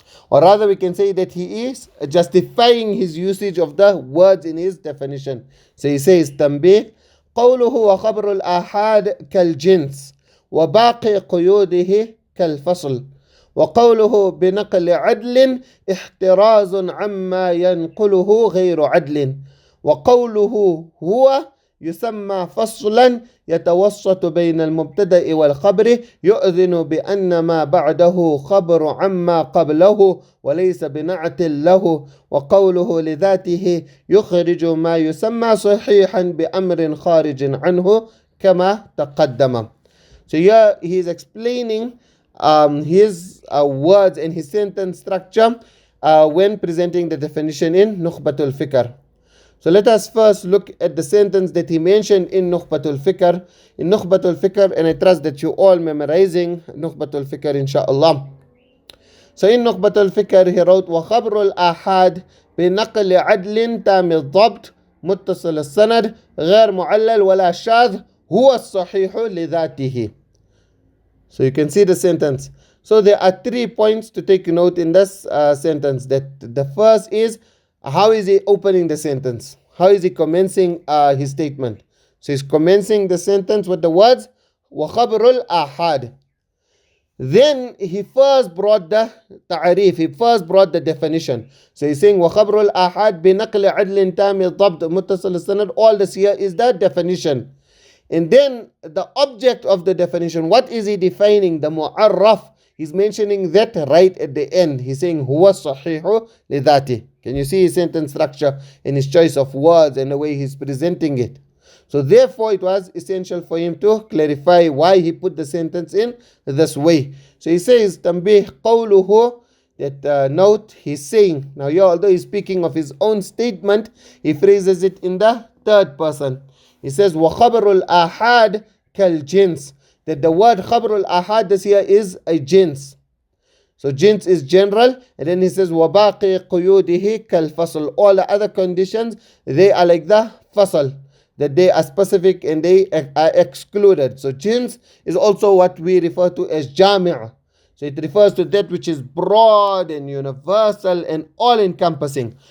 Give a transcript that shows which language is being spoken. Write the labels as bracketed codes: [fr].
[en] Or rather we can say that he is justifying his usage of the words in his definition. So he says, [ar] تنبيه قوله وخبر الآحاد كالجنس وباقي قيوده كالفصل وقوله بنقل عدل احتراز عما ينقله غير عدل وقوله هو يسمى فصلا يتوسط بين المبتدأ والخبر يؤذن بأن ما بعده خبر عما قبله وليس بنعت له وقوله لذاته يخرج ما يسمى صحيحا بأمر خارج عنه كما تقدم. [en] So here he is explaining his words and his sentence structure when presenting the definition in Nukhbatul Fikr. So let us first look at the sentence that he mentioned in Nukhbatul Fikr. In Nukhbatul Fikr, and I trust that you all memorizing Nukhbatul Fikr inshaAllah. So in Nukhbatul Fikr he wrote [ar] وَخَبْرُ الْآحَادِ بِنَقْلِ عَدْلٍ تَامِ الضَّبْطِ مُتَّصِلِ السَّنَدِ غير معلل ولا شاذ هو الصحيح لذاته. [en] So you can see the sentence. So there are 3 points to take note in this sentence. That the first is, how is he opening the sentence? How is he commencing his statement? So he's commencing the sentence with the words [ar] وَخَبْرُ الْآحَادِ. [en] Then he first brought the ta'arif, he first brought the definition. So he's saying [ar] وَخَبْرُ الْآحَادِ بِنَقْلِ عَدْلٍ تَامِ الضَّبْطِ مُتَّصِلِ السَّنَدِ. [en] All this here is the definition. And then the object of the definition, what is he defining? The mu'arraf. He's mentioning that right at the end. He's saying huwa sahihu lidhati. Can you see his sentence structure and his choice of words and the way he's presenting it? So therefore it was essential for him to clarify why he put the sentence in this way. So he says tambih qawluhu, that note he's saying. Now here, although he's speaking of his own statement, he phrases it in the third person. He says [ar] وَخَبْرُ الْآحَادِ كَالْجِنْس. [en] That the word khabrul ahad this here is a jins. So jins is general, and then he says wabaqi quyudihi kal fasl. All the other conditions, they are like the fasl, that they are specific and they are excluded. So jins is also what we refer to as jami'. So it refers to that which is broad and universal and all encompassing.